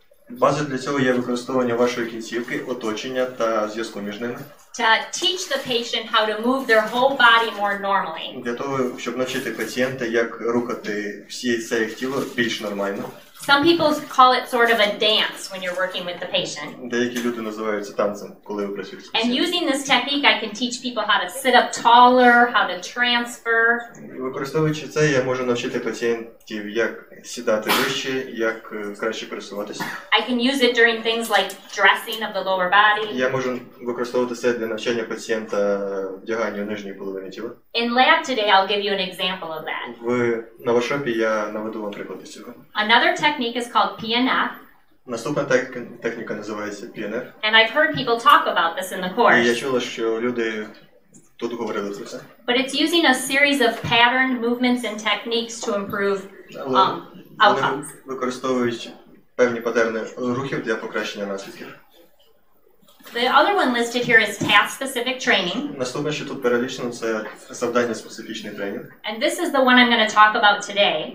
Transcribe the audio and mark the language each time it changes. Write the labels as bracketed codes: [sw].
[uk] База для цього є використовування вашої кінцівки, оточення та зв'язку між ними. [en] to teach the patient how to move their whole body more normally. [uk] Для того, щоб навчити пацієнта, як рухати все їх тіло більш нормально. [en] Some people call it sort of a dance when you're working with the patient. [uk] Деякі люди називають це танцем, коли ви працюєте з [en] And [uk] пацієнтом. [en] using this technique, I can teach people how to sit up taller, how to transfer. [uk] Використовуючи це, я можу навчити пацієнтів, як сідати вище, як краще пересуватися. [en] I can use it during things like dressing of the lower body. [uk] Я можу використовувати це для навчання пацієнта вдяганню нижньої половини тіла. [en] In lab today, I'll give you an example of that. [uk] На воркшопі я наведу вам приклад із цього. [en] Another technique is called PNF. [uk] Наступна техніка називається PNF. [en] And I've heard people talk about this in the [uk] І я [en] course. [uk] чула, що люди тут говорили про це. [en] But it's using a series of patterned movements and techniques to improve [uk] Але вони [en] outcomes. [uk] використовують певні патерни рухів для покращення наслідків. [en] The other one listed here is task-specific training. [uk] Наступне, що тут перелічено, це завдання-специфічний тренінг. [en] And this is the one I'm going to talk about today.